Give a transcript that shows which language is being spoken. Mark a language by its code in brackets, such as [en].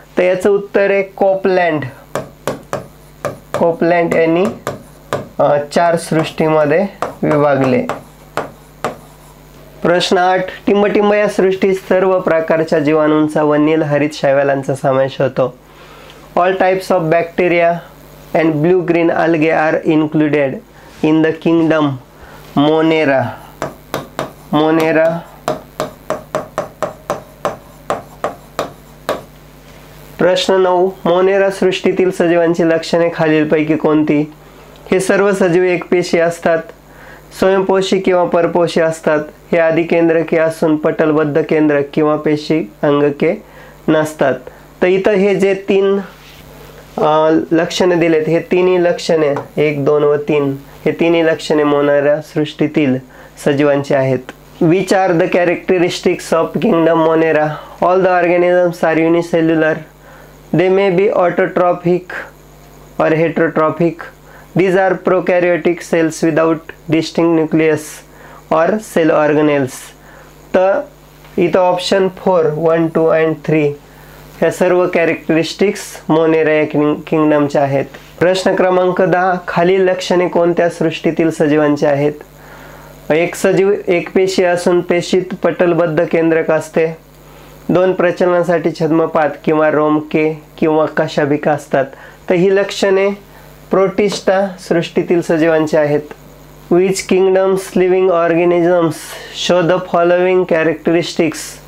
[mr] तर याचं उत्तर आहे कोपलँड. कोपलँड यांनी 4 सृष्टीमध्ये विभागले. प्रश्न 8. टिंबटिंब या सृष्टीत सर्व प्रकारच्या जीवाणूंचा व नीलहरित शैवालांचा समावेश होतो. [en] All types of bacteria and blue-green algae are included in the kingdom Monera. Monera. [mr] प्रश्न 9. मोनेरा सृष्टीतील सजीवांची लक्षणे खालीलपैकी कोणती? हे सर्व सजीव एकपेशी असतात, स्वयंपोषी किंवा परपोषी असतात, हे आदिकेंद्रके असून पटलबद्ध केंद्रक किंवा पेशी अंगके नसतात. तर इथं हे जे 3 लक्षणे दिलेत, हे तिन्ही लक्षणे 1, 2 व 3 हे तिन्ही लक्षणे मोनेरा सृष्टीतील सजीवांची आहेत. [en] Which are the characteristics of kingdom Monera? All the organisms are unicellular. They may be autotrophic or heterotrophic. These are prokaryotic cells without distinct nucleus or cell organelles. [mr] तर इथं ऑप्शन 4, 1, 2 and 3 ह्या सर्व characteristics Monera या किंगडमच्या आहेत. प्रश्न क्रमांक 10. खालील लक्षणे कोणत्या सृष्टीतील सजीवांची आहेत? एक सजीव एकपेशी असून पेशीत पटलबद्ध केंद्रक असते. 2 प्रचलनासाठी छद्मपात किंवा रोमके किंवा कशाभिका असतात. तर ही लक्षणे प्रोटिस्टा सृष्टीतील सजीवांची आहेत. [en] Which kingdoms living organisms show the following characteristics?